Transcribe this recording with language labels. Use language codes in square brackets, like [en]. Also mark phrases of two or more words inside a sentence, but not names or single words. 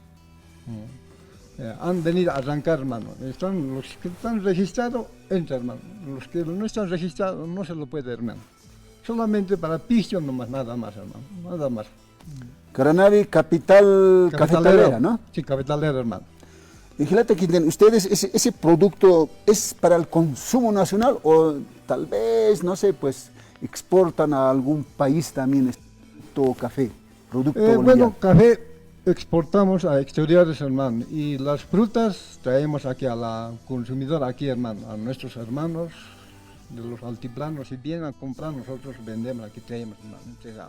[es] Han venido a arrancar, hermano. Los que están registrados, entran, hermano. Los que no están registrados no se lo puede, hermano. Solamente para piso nomás, nada más, hermano. Nada más. Caranave, capital cafetalera, ¿no? Sí, cafetalera, hermano. Gilata Quintén, ¿ustedes ese producto es para el consumo nacional o tal vez, no sé, pues exportan a algún país también este producto café, producto boliviano? Bueno, café exportamos a exteriores, hermano, y las frutas traemos aquí a la consumidora, aquí, hermano, a nuestros hermanos de los altiplanos, si vienen a comprar, nosotros vendemos, aquí traemos, hermano, entregamos.